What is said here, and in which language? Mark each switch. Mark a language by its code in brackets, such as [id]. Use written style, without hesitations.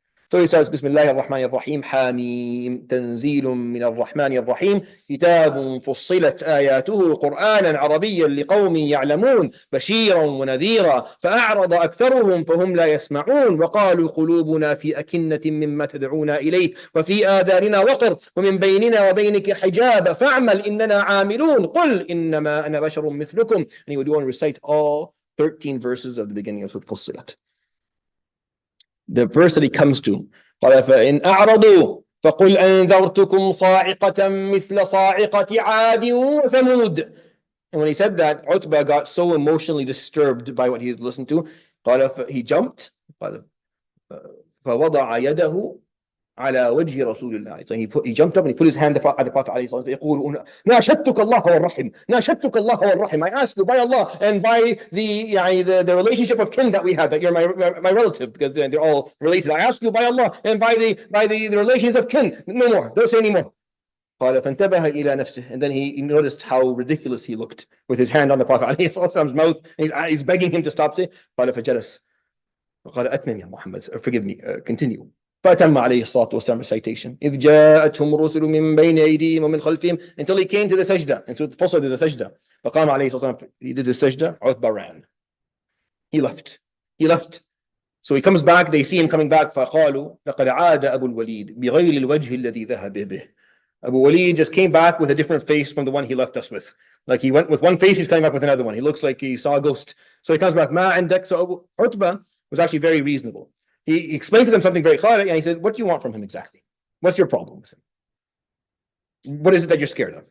[ar] So he starts, Bismillah ar-Rahman ar-Rahim, Hamim, Tanzilum min ar-Rahman ar-Rahim, Kitabun fussilat ayatuhu Qur'anan Arabiyyan liqawmin ya'lamun, Bashiran wa nadhira, fa'a'rada aktharuhum fahum la yasma'un, wa qalu qulubuna fi akinnatin mimma tad'una ilayh, wa fi آذاننا وقر ومن بيننا وبينك حجاب فاعمل إننا عاملون قل إنما أنا بشر مثلكم. [en] And he would want to recite all 13 verses of the beginning of Surah Fussilat. The verse that he comes to, [ar] قال فإن أعرضوا فقل أنذرتكم صاعقة مثل صاعقة عاد وثمود. [en] And when he said that, Utbah got so emotionally disturbed by what he had listened to. قال he jumped. [ar] قال فوضع يده على وجه رسول الله. [en] So he jumped up and he put his hand at the Prophet عليه الصلاة والسلام. [ar] يقول ناشدتك الله والرحم ناشدتك الله والرحم. [en] I ask you by Allah and by the relationship of kin that we have, that you're my relative, because they're all related. I ask you by Allah and by the relations of kin, no more, don't say anymore. [ar] قال فانتبه إلى نفسه. [en] And then he noticed how ridiculous he looked with his hand on the Prophet عليه الصلاة والسلام's mouth. He's begging him to stop saying. [ar] قال فجلس فقال أتمم يا محمد, [en] forgive me, continue. [ar] فأتم عليه الصلاة والسلام recitation. إذ جاءتهم رسل من بين أيديهم ومن خلفهم, [en] until he came to the sajda. And so the first there's a sajda. [ar] فقام عليه الصلاة والسلام, [en] he did the sajda. Utbah ran. He left. So he comes back, they see him coming back. [ar] فقالوا لقد عاد أبو الوليد بغير الوجه الذي ذهب به. [en] Abu Walid just came back with a different face from the one he left us with. Like he went with one face, he's coming back with another one. He looks like he saw a ghost. So he comes back, Ma عندك. So Utbah was actually very reasonable. He explained to them something very clear, and he said, what do you want from him exactly? What's your problem with him? What is it that you're scared of?